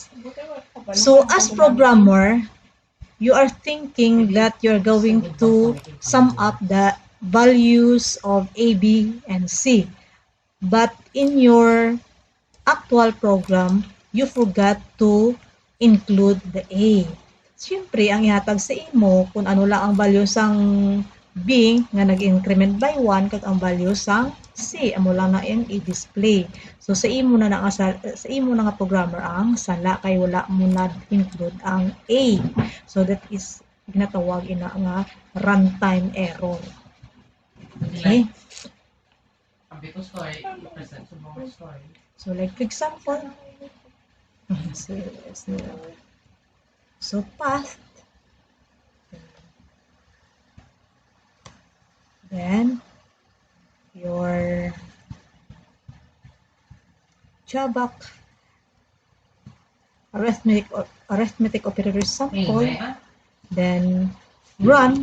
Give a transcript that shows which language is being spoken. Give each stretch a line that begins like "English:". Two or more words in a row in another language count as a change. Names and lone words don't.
English: So as programmer, you are thinking that you're going to sum up the values of A, B, and C. But in your actual program, you forgot to include the A.
Hiligaynon: Siyempre, ang ihatag sa imo, kung ano lang ang value sang B nga nag-increment by 1, kag ang value sang C, amo lang na yung i-display. So, sa imo na nga programmer ang sala, kay wala mo na include ang A.
English: So, that is,
Hiligaynon: ginatawag ina nga
English: runtime error. Okay? So, like for example, so path, then your Jabak arithmetic operator sample, then run.